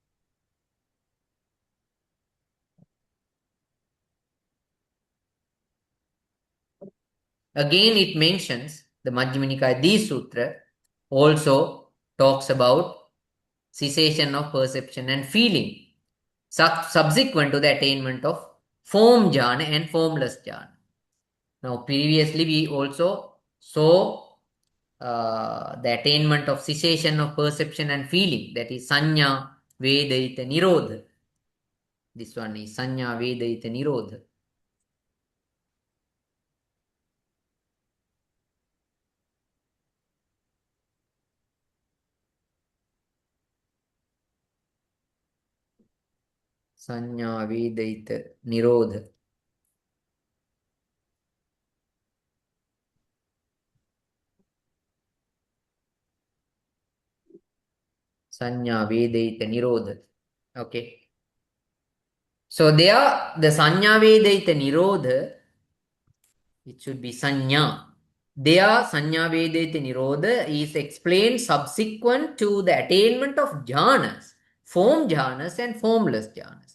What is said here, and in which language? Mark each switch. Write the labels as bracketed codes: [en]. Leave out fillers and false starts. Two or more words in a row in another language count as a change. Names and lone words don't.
[en] Again, it mentions the Majjhima Nikaya Di Sutra also talks about cessation of perception and feeling subsequent to the attainment of form jhana and formless jhana. Now, previously we also saw the attainment of cessation of perception and feeling, that is [pi] Sanya Vedaita Nirodha. [en] This one is [pi] Sanya Vedaita Nirodha. Sanya Vedaita Nirodha. Sanya Vedaita Nirodha. [en] Okay. So there, the [pi] Sanya Vedaita Nirodha, [en] it should be Sanya. There, [pi] Sanya Vedaita Nirodha [en] is explained subsequent to the attainment of jhanas, form jhanas and formless jhanas.